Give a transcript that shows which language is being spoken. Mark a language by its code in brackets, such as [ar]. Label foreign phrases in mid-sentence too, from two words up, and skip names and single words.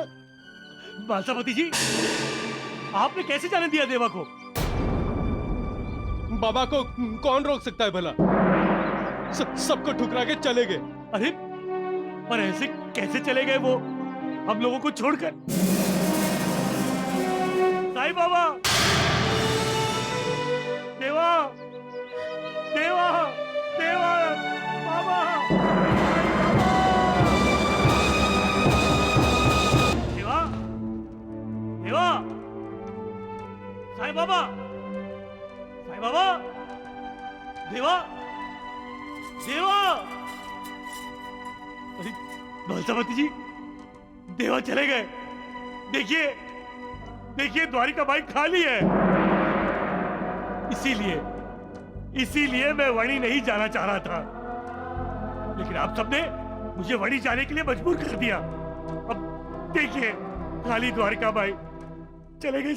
[hi] बासापति जी, आपने कैसे जाने दिया देवा को? बाबा को कौन रोक सकता है भला? सबको ठुकरा के चले गए। अरे पर ऐसे कैसे चले गए वो हम लोगों को छोड़कर? साईं बाबा, देवा देवा देवा बाबा, देवा देवा, साईं बाबा, साईं बाबा, देवा देवा। अरे बालसावती जी, देवा चले गए। देखिए देखिए, द्वारिका माई खाली है। इसीलिए मैं वणी नहीं जाना चाह रहा था, लेकिन आप सबने मुझे वणी जाने के लिए मजबूर कर दिया। अब देखिए, खाली द्वारिका माई चले गए।